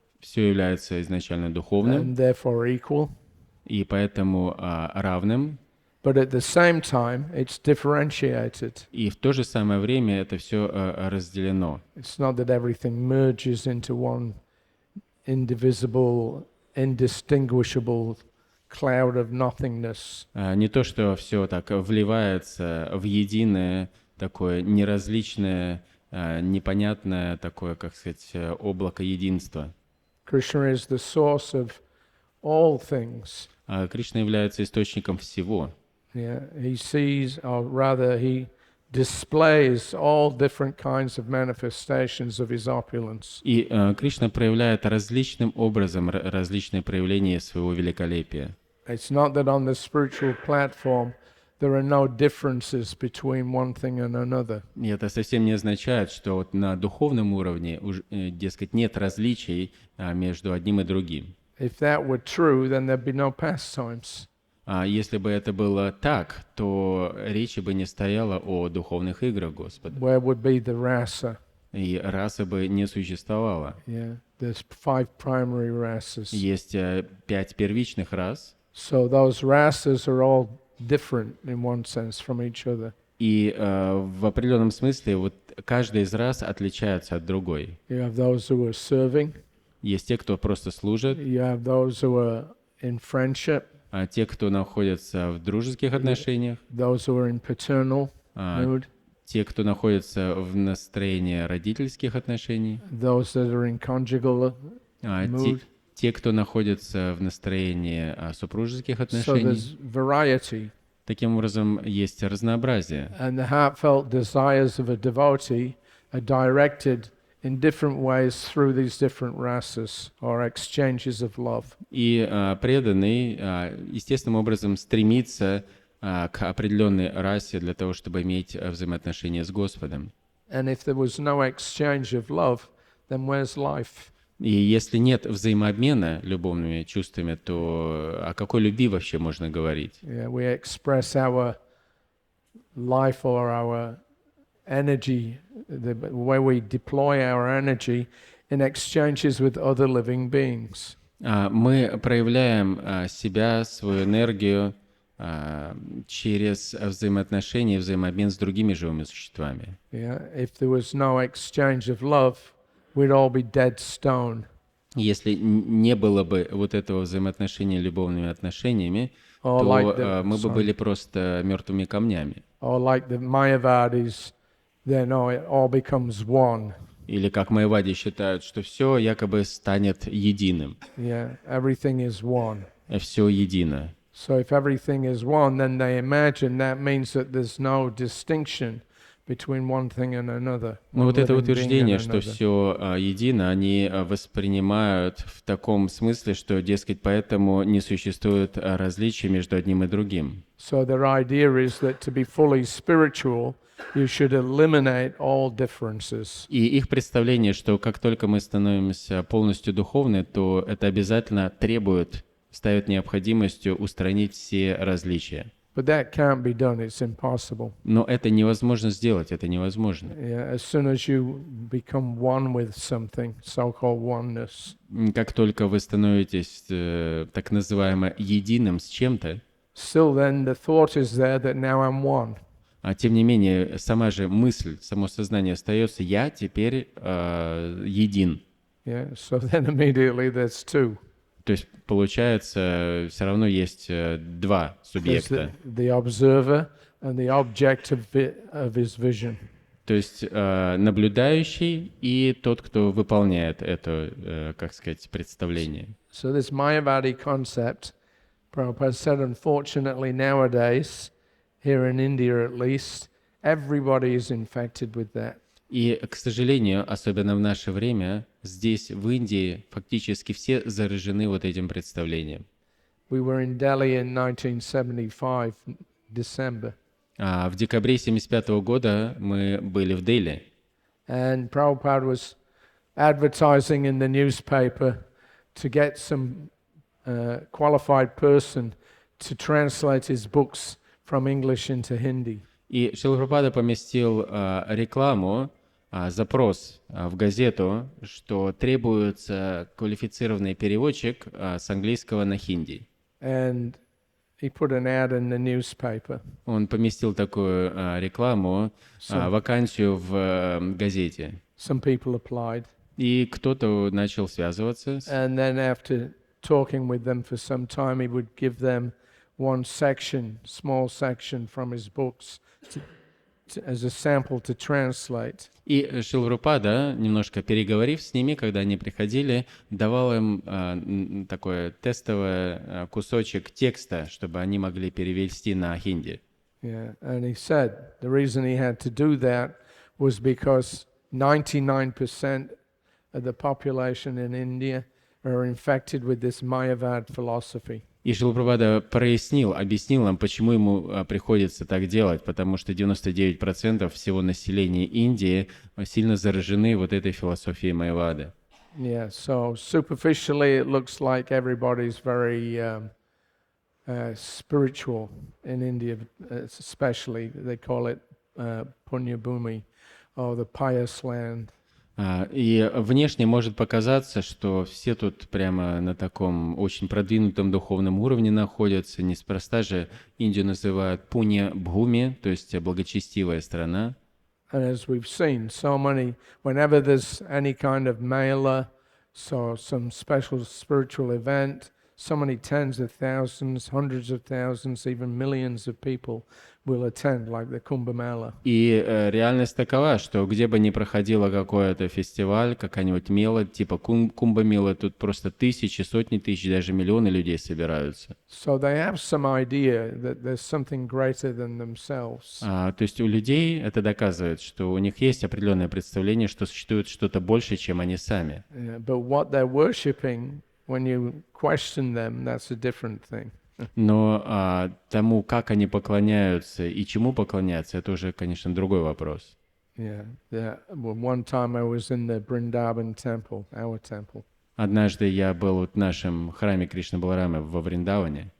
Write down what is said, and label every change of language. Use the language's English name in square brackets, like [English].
[Russian] Все является изначально духовным [English] and therefore equal. [Russian] и поэтому равным. [English] But at the same time, it's differentiated. [Russian] И в то же самое время это все разделено. [English] It's not that everything merges into one indivisible, indistinguishable cloud of nothingness. [Russian] Не то, что все так вливается в единое, такое неразличное, непонятное, такое, как сказать, облако единства. [English] Krishna is the source of all things. [Russian] Кришна является источником всего. [English] Yeah, he sees, or rather, he displays all different kinds of manifestations of his opulence. [Russian] И Кришна проявляет различным образом различные проявления своего великолепия. [English] It's not that on the spiritual platform there are no differences between one thing and another. [Russian] И это совсем не означает, что вот на духовном уровне, дескать, нет различий между одним и другим. [English] If that were true, then there'd be no pastimes. [Russian] Если бы это было так, то речи бы не стояло о духовных играх Господа. [English] Where would be the rasa? [Russian] И расы бы не существовало. [English] Yeah, there's 5 primary rasas. [Russian] Есть 5 первичных рас, [English] So those rasas are all different in one sense from each other. [Russian] и в определенном смысле вот каждая из рас отличается от другой. [English] You have those who are serving. [Russian] Есть те, кто просто служит, [English] You have those who are in friendship. [Russian] те, кто находится в дружеских отношениях, [English] Those who are in paternal mood. [Russian] те, кто находится в настроении родительских отношений, [English] Those that are in conjugal mood. [Russian] те, кто находится в настроении супружеских [English] So [Russian] отношений. [English] there's variety. [Russian] Таким образом, есть разнообразие. [English] And the heartfelt desires of a devotee are directed in different ways through these different rasas or exchanges of love. [Russian] И преданный естественным образом стремится к определенной расе для того, чтобы иметь взаимоотношения с Господом. [English] And if there was no exchange of love, then where's life? [Russian] И если нет взаимообмена любовными чувствами, то о какой любви вообще можно говорить? [English] Yeah, we express our life or our energy, the way we deploy our energy in exchanges with other living beings. [Russian] Мы проявляем себя, свою энергию через взаимоотношения, взаимообмен с другими живыми существами. [English] Yeah, if there was no exchange of love, we'd all be dead stone. [Russian] Если не было бы вот этого взаимоотношения любовными отношениями, [English] Or [Russian] то [English] like the, [Russian] мы бы были просто мертвыми камнями. [English] or like the Mayavadis, then it all becomes one. [Russian] Или как майявади считают, что все якобы станет единым. [English] Yeah, everything is one. [Russian] Все едино. [English] So if everything is one, then they imagine that means that there's no distinction between one thing and another. [Russian] Но вот [English] one [Russian] это [English] living being [Russian] утверждение, [English] and [Russian] что [English] another. [Russian] все едино, они воспринимают в таком смысле, что, дескать, поэтому не существует различий между одним и другим. [English] So their idea is that to be fully spiritual, you should eliminate all differences. [Russian] И их представление, что как только мы становимся полностью духовны, то это обязательно ставит необходимостью устранить все различия. [English] But that can't be done, it's impossible. [Russian] Но это невозможно сделать, это невозможно. [English] Yeah, as soon as you become one with something, so-called oneness, [Russian] Как только вы становитесь так называемо единым с чем-то, [English] still then the thought is there that now I'm one. [Russian] тем не менее, сама же мысль, само сознание остается, я теперь един. [English] Yeah, so then immediately there's two. [Russian] То есть, получается, все равно есть два [English] There's [Russian] субъекта. [English] the observer and the object of his vision. [Russian] То есть наблюдающий и тот, кто выполняет это, как сказать, представление. [English] So this Mayavadi concept, Prabhupada said, unfortunately nowadays, here in India at least, everybody is infected with that. [Russian] И, к сожалению, особенно в наше время, здесь, в Индии, фактически все заражены вот этим представлением. [English] We were in Delhi in 1975, December, [Russian] В декабре 1975 года мы были в Дели, [English] and Prabhupada was advertising in the newspaper to get some qualified person to translate his books from English into Hindi. [Russian] и Шрила Прабхупада поместил рекламу, запрос в газету, что требуется квалифицированный переводчик с английского на хинди. [English] And he put an ad in the newspaper. [Russian] Он поместил такую рекламу, вакансию в газете. [English] Some people applied. [Russian] И кто-то начал связываться. [English] And then after talking with them for some time, he would give them one section, small section from his books as a sample to translate. [Russian] И Шрила Прабхупада, немножко переговорив с ними, когда они приходили, давал им такой тестовый кусочек текста, чтобы они могли перевести на хинди. [English] Yeah, and he said the reason he had to do that was because 99% of the population in India are infected with this Mayavad philosophy. [Russian] И Шрила Прабхупада объяснил нам, почему ему приходится так делать, потому что 99% всего населения Индии сильно заражены вот этой философией Майявады. [English] Yeah, so superficially it looks like everybody's very spiritual in India, especially. They call it Punya Bhumi, or the pious land. [Russian] И внешне может показаться, что все тут прямо на таком очень продвинутом духовном уровне находятся. Неспроста же Индию называют Пунья Бхуми, то есть благочестивая страна. [English] And as we've seen, so many, whenever there's any kind of mela, so some special spiritual event, so many tens of thousands, hundreds of thousands, even millions of people will attend, like the Kumbh Mela. [Russian] И реальность такова, что где бы ни проходило какой-то фестиваль, какая-нибудь мела, типа Кумба-мела, тут просто тысячи, сотни тысяч, даже миллионы людей собираются. [English] So they have some idea that there's something greater than themselves. [Russian] То есть у людей это доказывает, что у них есть определенное представление, что существует что-то больше, чем они сами. [English] Yeah, but what they're worshipping, when you question them, that's a different thing. [Russian] Но тому, как они поклоняются и чему поклоняются, это уже, конечно, другой вопрос. [English] Yeah, yeah. Well, one time I was in the Vrindavan temple, our temple. [Russian] Однажды я был в нашем храме Кришны Баларамы во Вриндаване.